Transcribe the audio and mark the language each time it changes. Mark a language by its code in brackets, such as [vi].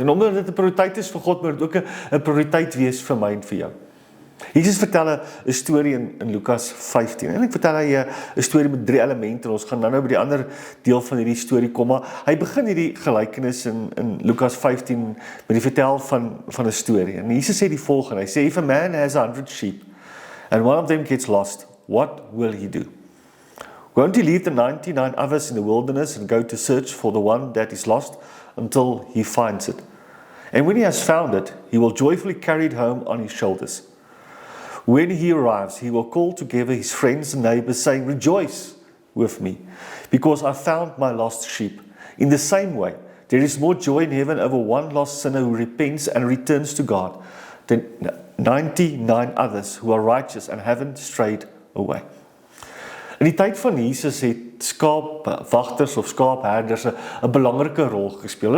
[af] En omdat dit 'n prioriteit is vir God, moet dit ook 'n prioriteit wees vir my en vir jou. Jesus vertel 'n storie in Lukas 15. En ek vertel hy 'n storie met 3 elemente. Ons gaan nou by die ander deel van hierdie storie kom, maar hy begin hierdie gelykenis in Lukas 15 met die vertel van 'n storie. En Jesus sê die volgende. Hy sê, [en] if a man has 100 sheep and one of them gets lost, what will he do? Won't he leave the 99 others in the wilderness and go to search for the one that is lost until he finds it? And when he has found it, he will joyfully carry it home on his shoulders. When he arrives, he will call together his friends and neighbors, saying, rejoice with me, because I found my lost sheep. In the same way, there is more joy in heaven over one lost sinner who repents and returns to God than 99 others who are righteous and haven't strayed away. [af] In die tyd van Jesus het skaapwagters of skaapherders 'n belangrike rol gespeel.